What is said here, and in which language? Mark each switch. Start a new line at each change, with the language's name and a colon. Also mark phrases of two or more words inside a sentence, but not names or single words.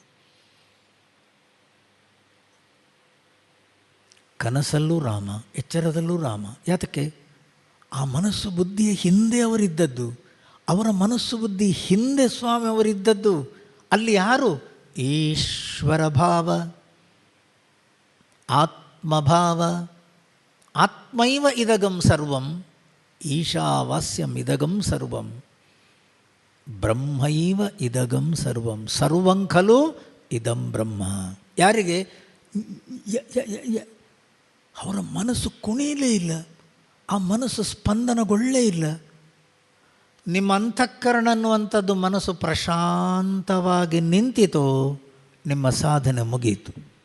Kannada: ಕನಸಲ್ಲೂ ರಾಮ, ಎಚ್ಚರದಲ್ಲೂ ರಾಮ. ಯಾತಕ್ಕೆ? ಆ ಮನಸ್ಸು ಬುದ್ಧಿಯ ಹಿಂದೆ ಅವರಿದ್ದದ್ದು, ಅವರ ಮನಸ್ಸು ಬುದ್ಧಿ ಹಿಂದೆ ಸ್ವಾಮಿ ಅವರಿದ್ದದ್ದು. ಅಲ್ಲಿ ಯಾರು? ಈಶ್ವರ ಭಾವ, ಆತ್ಮಭಾವ.
Sanskrit: ಆತ್ಮೈವ ಇದಗಂ ಸರ್ವಂ, ಈಶಾವಾಸ್ಯಂ ಇದಗಂ ಸರ್ವಂ, ಬ್ರಹ್ಮೈವ ಇದಗಂ ಸರ್ವಂ, ಸರ್ವಂ ಖಲು ಇದಂ ಬ್ರಹ್ಮ.
Kannada: ಯಾರಿಗೆ? ಅವರ ಮನಸ್ಸು ಕುಣಿಯಲೇ ಇಲ್ಲ, ಆ ಮನಸ್ಸು ಸ್ಪಂದನಗೊಳ್ಳೇ ಇಲ್ಲ. ನಿಮ್ಮ ಅಂತಃಕರಣ ಅನ್ನುವಂಥದ್ದು ಮನಸ್ಸು ಪ್ರಶಾಂತವಾಗಿ ನಿಂತಿತೋ, ನಿಮ್ಮ ಸಾಧನೆ ಮುಗಿಯಿತು.